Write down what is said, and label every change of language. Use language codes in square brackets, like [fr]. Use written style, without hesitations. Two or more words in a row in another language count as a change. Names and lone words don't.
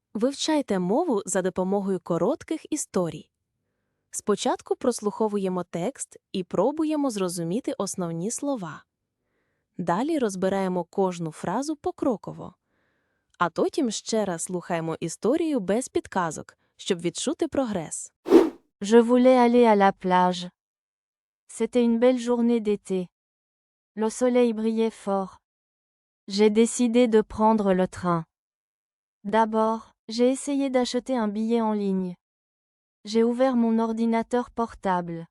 [uk] Вивчайте мову за допомогою коротких історій. Спочатку прослуховуємо текст і пробуємо зрозуміти основні слова. Далі розбираємо кожну фразу покроково. А потім ще раз слухаємо історію без підказок, щоб відчути прогрес. [fr] Je voulais aller à la plage. C'était une belle journée d'été. Le soleil brillait fort. J'ai décidé de prendre le train. D'abord, j'ai essayé d'acheter un billet en ligne. J'ai ouvert mon ordinateur portable.